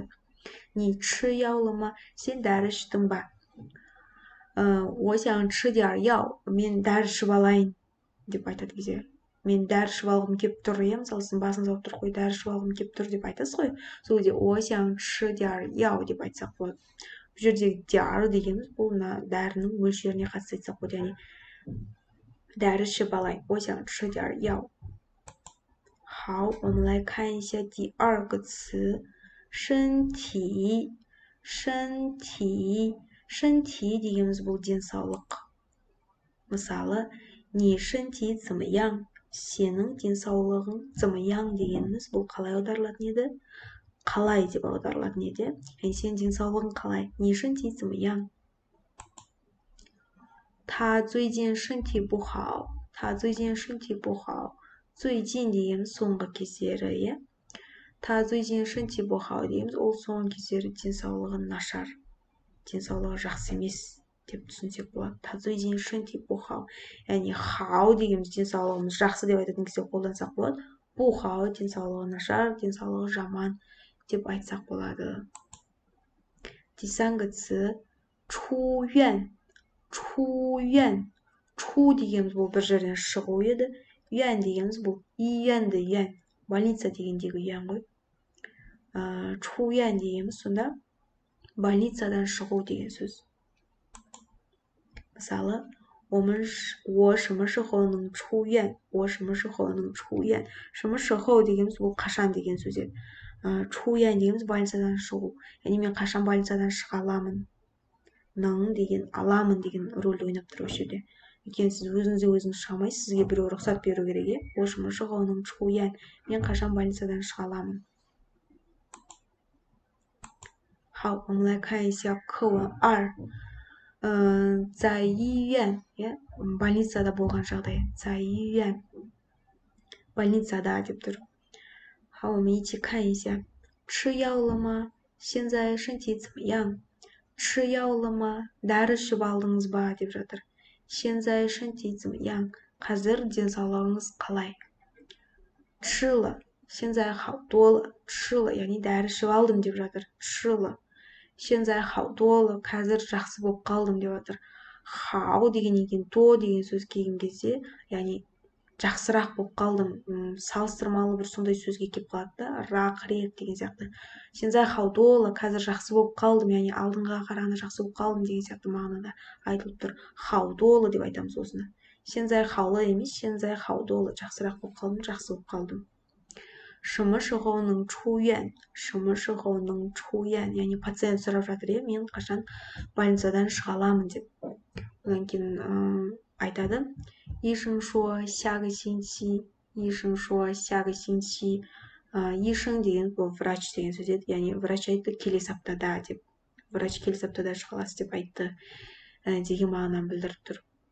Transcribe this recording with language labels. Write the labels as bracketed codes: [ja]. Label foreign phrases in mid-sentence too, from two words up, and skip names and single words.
[kk] Не чы яулыма, сен дәрі іштің ба? [zh] 我想吃点药, [kk] мен дәрі ішіп алайын деп айтады бізде. Мен дәрі ішіп алғым келіп тұр, мысалы сіздің басыңыз ауырып тұр ғой, дәрі ішіп алғым келіп тұр деп айтасыз ғой. Сол кезде [zh] 我想吃点药 [kk] деп айтсақ болады. Бұл жердегі дәрі дегеніміз бұл дәрінің мөлшеріне қатысты айтсақ болады, яғни дәрі ішіп алайын. [zh] 我想吃点药. 好，我们来看一下第二个词身体 [kk] дегеніміз бұл денсаулық. Мысалы, [zh] 你身体怎么样? [kk] Сенің денсаулығың 怎么样 дегеніміз бұл қалай аударылатын еді? Қалай деп аударылатын еді? Сенің денсаулығың қалай? [zh] 你身体怎么样? 他最近身体不好. [kk] 最近 дегеніміз соңғы кездері, [zh] 他最近身体不好 [kk] дегеніміз ол соңғы кездері денсаулығы нашар, денсаулығы жақсы емес деп түсінсек болады. [zh] 他最近身体不好, [kk] яғни хау дегеніміз денсаулығымыз жақсы деп айтатын кезде қолдансақ болады. 不好 денсаулығы нашар, денсаулығы жаман деп айтсақ болады. [zh] 第三个词出院 [kk] дегеніміз бұл бір жерден шығу еді. 院дегеніміз бұл үйенді үйен, больница дегендегі үйен ғой. 出院 дегеніміз сонда больницадан шығу деген сөз. Мысалы, [zh] 我什么时候能出院? [kk] 什么时候 дегеніміз бұл қашан деген сөз еді. 出院 дегеніміз больницадан шығу. Яғни мен қашан больницадан шыға аламын? Ның деген, аламын деген рөлді ойнап тұр осы жерде. Өйткені сіз өзіңіз шыға алмайсыз, сізге біреу рұқсат беру керек. [zh] 我什么时候能出院? [kk] Мен қашан больницадан шыға аламын? [zh] 好，我们来看一下课文2。在医院, [kk] больницада болған жағдай. [zh] 在医院, [kk] больницада деп тұр. [zh] 好，我们一起看一下。吃药了吗? 现在身体怎么样? 吃药了吗? [kk] Дәрі ішіп алдыңыз ба деп жатыр. [zh] 现在身体怎么样? [kk] Қазір денсаулығыңыз қалай? [zh] 吃了, 现在好多了. 吃了, [kk] яғни дәрі ішіп алдым деп жатыр. [zh] 吃了. 现在好多了, [kk] қазір жақсы болып қалдым деп жатыр. Хау дегеннен кейін то деген сөз келген кезде, яғни жақсырақ болып қалдым, салыстырмалы бір сондай сөзге келіп қалады да, рақырет деген сияқты. [zh] 现在好多了, [kk] қазір жақсы болып қалдым, яғни алдыңға қарағанда жақсы болып қалдым деген сияқты мағынада айтылып тұр. [zh] 好多了 [kk] деп айтамыз осыны. [zh] 现在好了емес, 现在好多了, [kk] жақсырақ болып қалдым, жақсы болып қалдым. [zh] 什么时候能出院? 什么时候能出院? [kk] Яғни пациент сұрап жатыр, мен қашан больницадан шыға аламын деп. Одан кейін айтады. [zh] 医生说下个星期. 医生说下个星期. 医生 [kk] деген бұл врач деген сөз еді. Яғни врач айтты келесі аптада деп. Врач келесі аптада шыға аласыз деп айтты деген мағынаны білдіріп тұр.